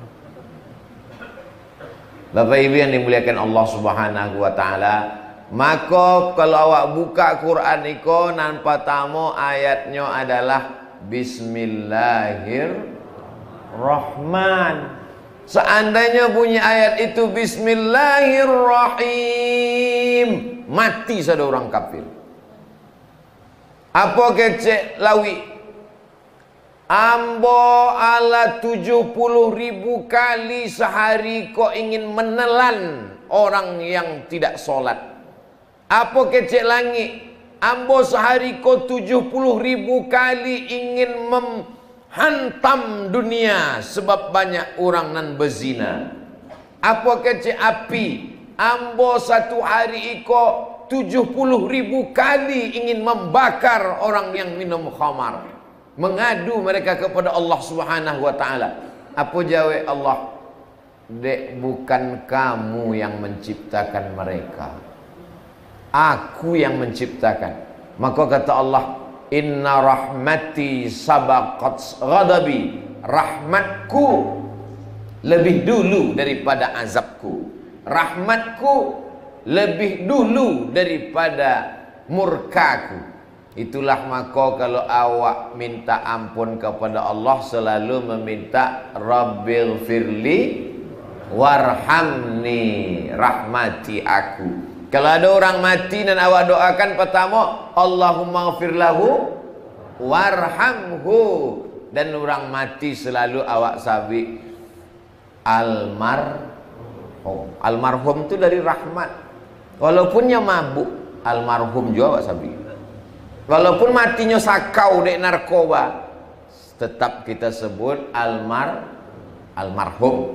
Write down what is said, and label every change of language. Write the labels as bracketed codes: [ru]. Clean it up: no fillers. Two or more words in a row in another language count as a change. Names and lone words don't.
[id] Bapak Ibu yang dimuliakan Allah [ar] Subhanahu wa taala, [id] maka kalau awak buka Quran iko nan pertama ayatnya adalah Bismillahirrahman. Seandainya bunyi ayat itu Bismillahirrahim, mati sada orang kafir. Apa kecek lawi? Ambo ala 70.000 kali sehari kau ingin menelan orang yang tidak sholat. Apa kecek langit? Ambo sehari kau 70.000 kali ingin menghantam dunia sebab banyak orang nan berzina. Apa kecek api? Ambo satu hari iko 70.000 kali ingin membakar orang yang minum khamar. Mengadu mereka kepada Allah [ar] Subhanahu wa taala. [id] Apa jawab Allah? Dek, bukan kamu yang menciptakan mereka, aku yang menciptakan. Maka kata Allah, [ar] inna rahmati sabaqat ghadabi. [id] Rahmatku lebih dulu daripada azabku. Rahmatku lebih dulu daripada murkaku. Itulah maka kalau awak minta ampun kepada Allah selalu meminta [ar] Rabbil firli warhamni, [id] rahmati aku. Kalau ada orang mati dan awak doakan pertama [ar] Allahumma ghafir lahu warhamhu, [id] dan orang mati selalu awak sabi almarhum. Almarhum itu dari rahmat. Walaupunnya mabuk, almarhum juga awak sabi. Walaupun matinya sakau dek narkoba, tetap kita sebut almarhum.